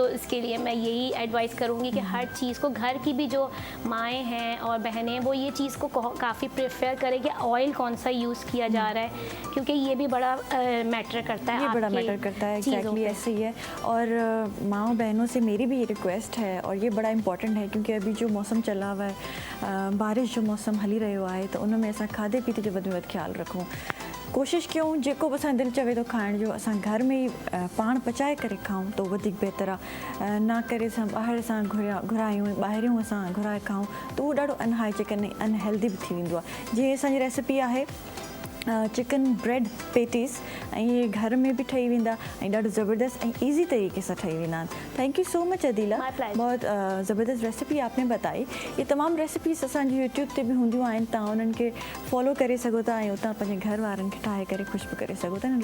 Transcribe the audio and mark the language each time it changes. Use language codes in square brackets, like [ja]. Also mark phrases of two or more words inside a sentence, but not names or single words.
[hi] तो इसके लिए मैं यही एडवाइस करूँगी कि हर चीज़ को, घर की भी जो माएँ हैं और बहनें हैं वो ये चीज़ को काफ़ी प्रेफर करें कि ऑयल कौन सा यूज़ किया जा रहा है, क्योंकि ये भी बड़ा मैटर करता है। ये बड़ा मैटर करता है, एग्जैक्टली ऐसे ही है। और माँ बहनों से मेरी भी ये रिक्वेस्ट है, और ये बड़ा इंपॉर्टेंट है क्योंकि अभी [sd] जो मौसम चला हुआ है, बारिश जो मौसम हली रहियो आहे, तो उनमें असां खाधे पीते जो वधि में वधि ख्यालु रखूं। कोशिश कयूं जेको बि असां दिलि चवे थो खाइण जो असां घर में ई पाण पचाए करे खाऊं तो वधीक बहितर आहे, ना करे असां ॿाहिरि सां घुरायूं, ॿाहिरियों असां घुराए खाऊं त उहो ॾाढो अनहाइजेनिक ऐं अनहेल्दी बि थी वेंदो आहे। जीअं असांजी रेसिपी आहे चिकन ब्रेड पेटीज़, ऐं ये घर में भी ठही वेंदा ऐं ॾाढो ज़बरदस्त ऐं ईज़ी तरीके से ठही वेंदा आहिनि। [en] thank you so much [hi] अदीला, बहुत ज़बरदस्त रेसिपी आपने बताई। [sd] ये तमाम रेसिपीज़ असांजी यूट्यूब ते भी हूंदियूं आहिनि, तव्हां उन्हनि खे फॉलो करे सघो था ऐं उतां पंहिंजे घर वारनि खे ठाहे करे ख़ुशि बि करे सघो था।